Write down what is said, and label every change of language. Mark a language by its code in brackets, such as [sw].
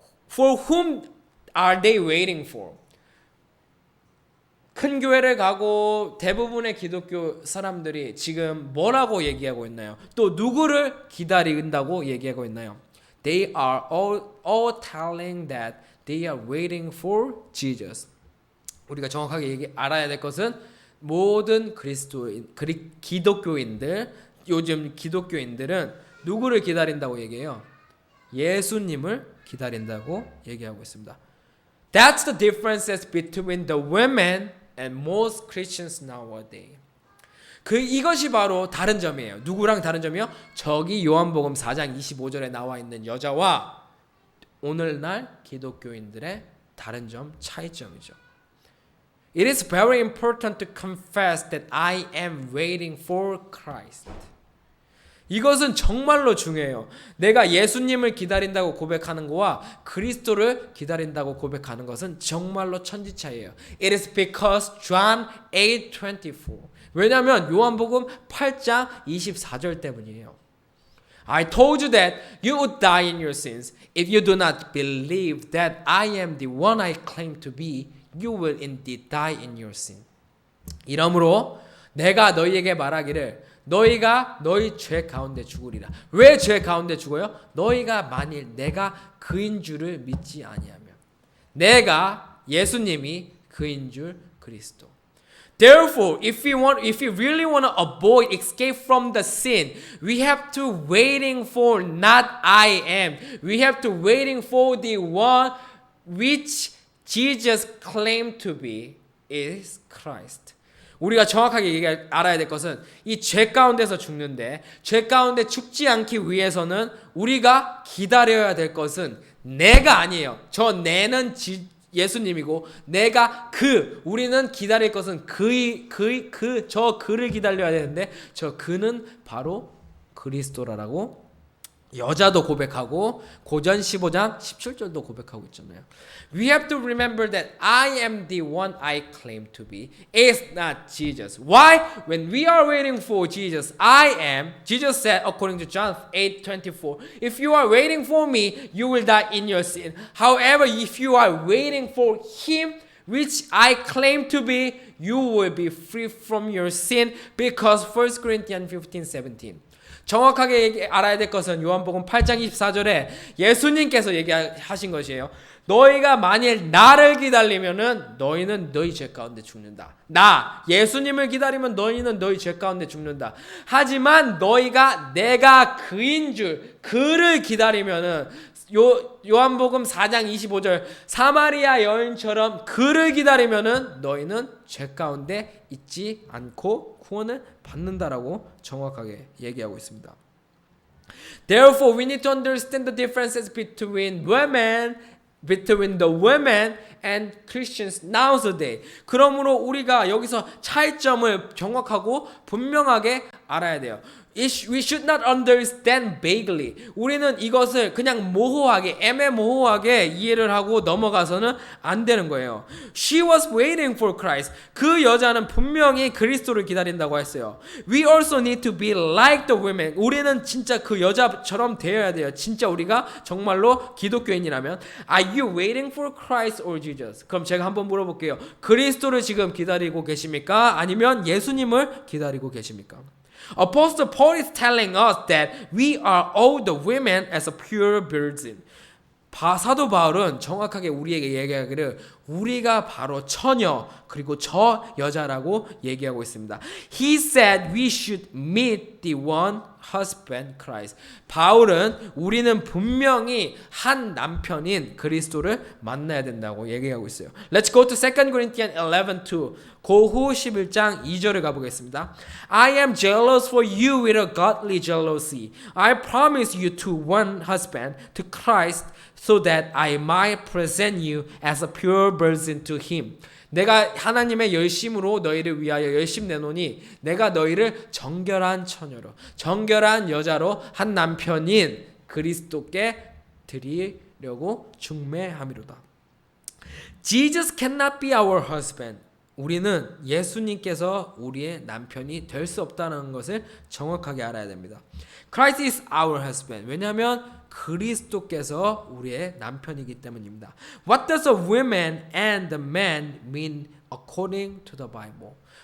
[en] For whom are they waiting for? [ko] 큰 교회를 가고 대부분의 기독교 사람들이 지금 뭐라고 얘기하고 있나요? 또 누구를 기다린다고 얘기하고 있나요? [en] They are all telling that they are waiting for Jesus. [ko] 우리가 정확하게 알아야 될 것은 모든 기독교인들, 요즘 기독교인들은 누구를 기다린다고 얘기해요? 예수님을 기다린다고 얘기하고 있습니다. [en] That's the differences between the women and most Christians nowadays. [ko] 이것이 바로 다른 점이에요. 누구랑 다른 점이요? 저기 요한복음 4장 25절에 나와 있는 여자와 오늘날 기독교인들의 다른 점, 차이점이죠. [en] It is very important to confess that I am waiting for Christ. [ko] 이것은 정말로 중요해요. 내가 예수님을 기다린다고 고백하는 거와 그리스도를 기다린다고 고백하는 것은 정말로 천지차이예요. [en] It is because John 8:24. [ko] 왜냐하면 요한복음 8장 24절 때문이에요. [en] I told you that you would die in your sins. If you do not believe that I am the one I claim to be, you will indeed die in your sin. [ko] 이러므로 내가 너희에게 말하기를 너희가 너희 죄 가운데 죽으리라. 왜 죄 가운데 죽어요? 너희가 만일 내가 그인 줄을 믿지 아니하면. 내가 예수님이 그인 줄 그리스도. [en] Therefore, if we really want to avoid escape from the sin, we have to waiting for not I am. We have to waiting for the one which Jesus claimed to be is Christ. [ko] 우리가 정확하게 알아야 될 것은 이 죄 가운데서 죽는데 죄 가운데 죽지 않기 위해서는 우리가 기다려야 될 것은 내가 아니에요. 저 내는 예수님이고 내가 우리는 기다릴 것은 저 그를 기다려야 되는데 저 그는 바로 그리스도라고 여자도 고백하고 고전 15장 17절도 고백하고 있잖아요. [en] We have to remember that I am the one I claim to be. It's not Jesus. Why? When we are waiting for Jesus, I am. Jesus said according to John 8:24, if you are waiting for me, you will die in your sin. However, if you are waiting for him, which I claim to be, you will be free from your sin because 1 Corinthians 15:17. [ko] 정확하게 알아야 될 것은 요한복음 8장 24절에 예수님께서 얘기하신 것이에요. 너희가 만일 나를 기다리면은 너희는 너희 죄 가운데 죽는다. 예수님을 기다리면 너희는 너희 죄 가운데 죽는다. 하지만 너희가 내가 그인 줄 그를 기다리면은 요한복음 4장 25절 사마리아 여인처럼 그를 기다리면은 너희는 죄 가운데 있지 않고 구원을 받는다라고 정확하게 얘기하고 있습니다. [en] Therefore, we need to understand the differences between the women and Christians nowadays. [ko] 그러므로 우리가 여기서 차이점을 정확하고 분명하게 알아야 돼요. [en] We should not understand vaguely. [ko] 우리는 이것을 그냥 모호하게, 애매모호하게 이해를 하고 넘어가서는 안 되는 거예요. [en] She was waiting for Christ. [ko] 그 여자는 분명히 그리스도를 기다린다고 했어요. [en] We also need to be like the women. [ko] 우리는 진짜 그 여자처럼 되어야 돼요. 진짜 우리가 정말로 기독교인이라면. [en] Are you waiting for Christ or Jesus? [ko] 그럼 제가 한번 물어볼게요. 그리스도를 지금 기다리고 계십니까? 아니면 예수님을 기다리고 계십니까? [en] Apostle Paul is telling us that we are all the women as a pure virgin. [ko] 사도 바울은 정확하게 우리에게 얘기하기를 우리가 바로 처녀 그리고 저 여자라고 얘기하고 있습니다. [en] He said we should meet the one husband Christ. [ko] 바울은 우리는 분명히 한 남편인 그리스도를 만나야 된다고 얘기하고 있어요. [en] Let's go to 2 Corinthians 11:2. [ko] 고후 11장 2절을 가보겠습니다. [en] I am jealous for you with a godly jealousy. I promise you to one husband, to Christ, so that I might present you as a pure virgin to him. [ko] 내가 하나님의 열심으로 너희를 위하여 열심 내노니 내가 너희를 정결한 처녀로 정결한 여자로 한 남편인 그리스도께 드리려고 중매함이로다. [en] Jesus cannot be our husband. [ko] 우리는 예수님께서 우리의 남편이 될 수 없다는 것을 정확하게 알아야 됩니다. [en] Christ is our husband. [ko] 왜냐하면 그리스도께서 우리의 남편이기 때문입니다. [en] What does a woman and the man mean according to the Bible?